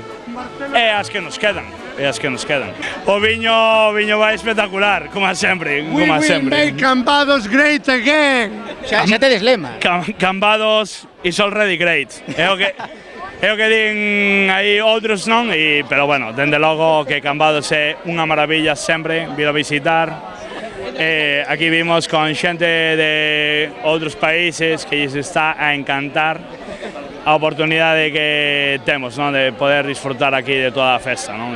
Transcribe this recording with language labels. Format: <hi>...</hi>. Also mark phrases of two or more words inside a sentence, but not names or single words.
<gl>É as que nos quedan. O viño vai espectacular, como sempre,</gl> <en>We will make Cambados great again.</en> <gl>Xa tedes lema.</gl> <en>Cambados is already great.</en> <gl>É o que din aí outros, non? Pero bueno, dende logo que Cambados é unha maravilla sempre, vir a visitar. Aquí vimos con xente de outros países que lles está a encantar a oportunidade que temos, non, de poder disfrutar aquí de toda a festa, non?</gl>